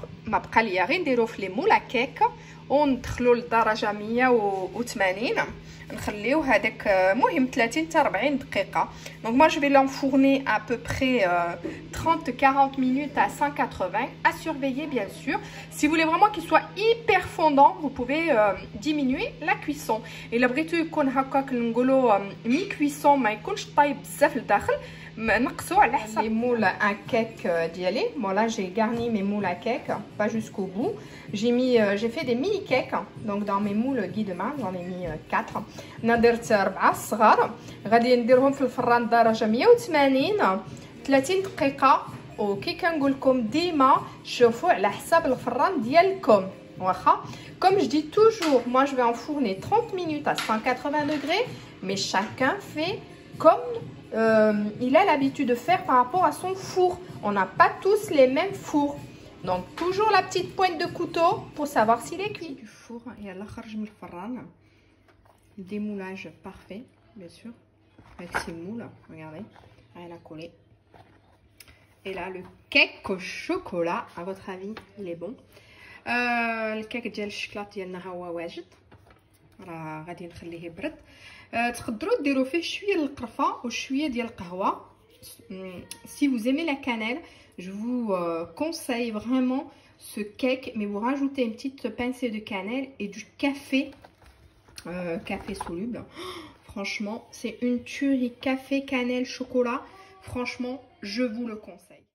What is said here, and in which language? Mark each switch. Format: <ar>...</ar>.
<ar>ما بقى ليا غير نديرو في لي مولا كيك وندخلو للدرجه 180 نخليو هذاك مهم 30 حتى 40 دقيقه.</ar> <fr>Donc moi je vais l'enfourner à peu près 30-40 minutes à 180 à surveiller bien sûr. Si vous voulez vraiment qu'il soit hyper fondant, vous pouvez diminuer la cuisson.</fr> <ar>Et la بغيتو يكون هكاك نقولوا مي كويسون ما يكونش طايب بزاف لداخل نقصوا على حسب.</ar> <fr>Les moules à cake d'yali. Bon là j'ai garni mes moules à cake, pas jusqu'au bout. J'ai fait des mini cakes. Donc dans mes moules Guideman j'en ai mis 4.</fr> <ar>انا درت 4 صغار غادي نديرهم في الفران درجه 180 30 دقيقه. وكي كنقول لكم ديما شوفوا على حساب الفران ديالكم واخا.</ar> <fr>Comme je dis toujours, moi je vais enfourner 30 minutes à 180 degrés, mais chacun fait comme il a l'habitude de faire par rapport à son four. On n'a pas tous les mêmes fours. Donc toujours la petite pointe de couteau pour savoir s'il est cuit. Du four, et là</fr> <ar>خرج من الفران.</ar> <fr>Démoulage parfait, bien sûr, avec ces moules. Regardez, elle a collé. Et là, le cake au chocolat, à votre avis, il est bon.</fr> <ar>Le cake ديال الشوكولا ديالنا ها هو واجد. راه غادي نخليه يبرد. تقدروا ديروا فيه شويه القرفه وشويه ديال القهوه.</ar> <fr>Si vous aimez la cannelle, je vous conseille vraiment ce cake, mais vous rajoutez une petite pincée de cannelle et du café. Café soluble. Franchement, c'est une tuerie. Café, cannelle, chocolat. Franchement, je vous le conseille.</fr>